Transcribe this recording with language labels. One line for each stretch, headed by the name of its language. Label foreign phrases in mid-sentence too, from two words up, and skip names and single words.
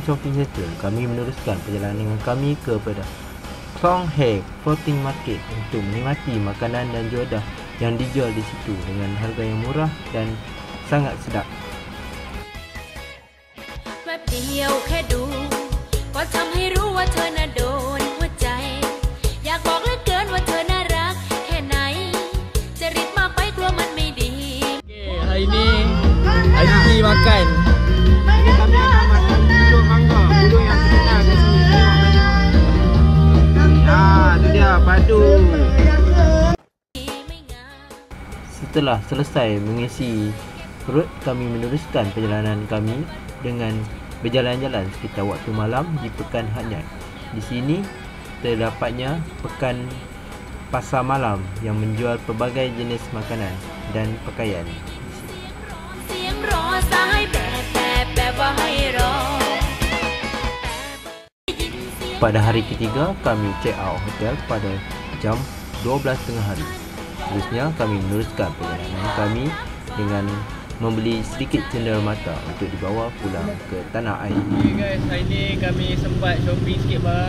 Malay: Shopping Center, kami meneruskan perjalanan kami kepada Klong Hae Floating Market untuk menikmati makanan dan juadah yang dijual di situ dengan harga yang murah dan sangat sedap.
Thai: แวบเดียวแค่ดูก็ทำให้รู้ว่าเธอน่ะโดนหัวใจอยากบอกเหลือเกินว่าเธอน่ารักแค่ไหนจะรีบมากไปกลัวมันไม่ดี
Malay: Okey, hari ni hari pergi makan. Jadi kami akan makan buduk mangga, buduk yang terkenal kat sini. Tu dia padu. Setelah selesai mengisi perut, kami meneruskan perjalanan kami dengan berjalan-jalan sekitar waktu malam di Pekan Hat Nyai. Di sini terdapatnya pekan pasar malam yang menjual pelbagai jenis makanan dan pakaian.
Thai: เสียงรอสายแบบว่าให้รอ
Malay: Pada hari ketiga, kami
English: check out
Malay: hotel pada jam 12 tengah hari. Seterusnya, kami meneruskan perjalanan kami dengan membeli sedikit cenderamata untuk dibawa pulang ke tanah air.
English: Okay guys,
Malay: hari ni kami sempat shopping sikit barang.